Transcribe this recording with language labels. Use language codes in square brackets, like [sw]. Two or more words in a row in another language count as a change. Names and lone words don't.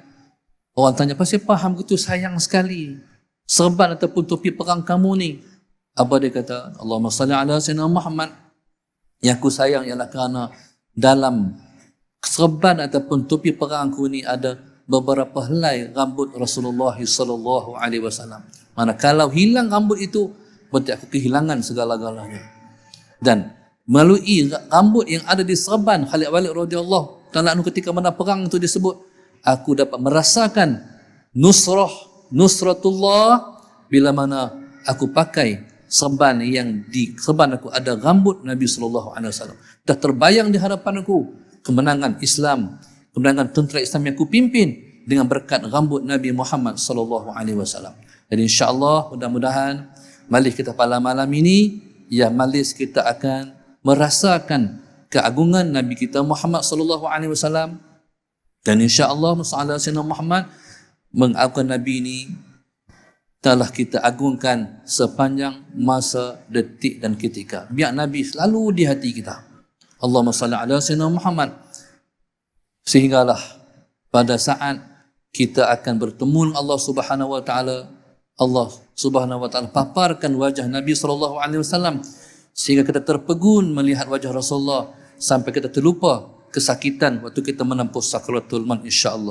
[ms] Orang tanya, pasal faham begitu sayang sekali serban ataupun topi perang kamu ni? Apa dia kata? [ar] اللهم صل على سيدنا محمد. [ms] Yang aku sayang ialah kerana dalam serban ataupun topi perang aku ni ada beberapa helai rambut Rasulullah [ar] صلى الله عليه وسلم. [ms] Mana kalau hilang rambut itu, berarti aku kehilangan segala-galanya. Dan melalui rambut yang ada di serban Khalid Walid [ar] رضي الله تعالى عنه [ms] ketika mana perang itu disebut, aku dapat merasakan nusratullah bila mana aku pakai serban yang di serban aku ada rambut Nabi [ar] صلى الله عليه وسلم. [ms] Dah terbayang di hadapan aku kemenangan Islam, kemenangan tentera Islam yang aku pimpin dengan berkat rambut Nabi Muhammad [ar] صلى الله عليه وسلم. [ms] Jadi [ar] إن شاء الله [ms] mudah-mudahan majlis kita pada malam ini ya majlis kita akan merasakan keagungan Nabi kita Muhammad [ar] صلى الله عليه وسلم, [ms] dan [ar] إن شاء الله مصلى سيدنا محمد [ms] mengagungkan Nabi ini telah kita agungkan sepanjang masa, detik dan ketika. Biar Nabi selalu di hati kita. [ar] اللهم صل على سيدنا محمد. [ms] Sehinggalah pada saat kita akan bertemu dengan [ar] الله سبحانه وتعالى, الله سبحانه وتعالى [ms] paparkan wajah Nabi [ar] صلى الله عليه وسلم [ms] sehingga kita terpegun melihat wajah Rasulullah sampai kita terlupa kesakitan waktu kita menempuh sakaratul maut [ar] إن شاء الله.